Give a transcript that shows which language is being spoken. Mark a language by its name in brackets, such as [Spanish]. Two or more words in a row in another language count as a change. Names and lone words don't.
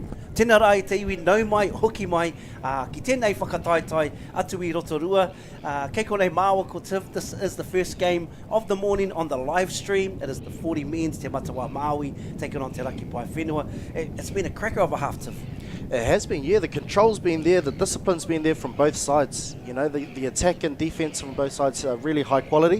[Māori] Tēnā rā I te iwi nau mai, hoki mai, ki tēnei whakataitai atu I Rotorua. Kei konei māua ko Tiv, [English] this is the first game of the morning on the live stream. It is the 40 men's Te Matau Māui taking on Te Raki Paewhenua. It's been a cracker of a half, Tiv. It has been, yeah. The control's been there, the discipline's been there from both sides. You know, the attack and defense from both sides are really high quality.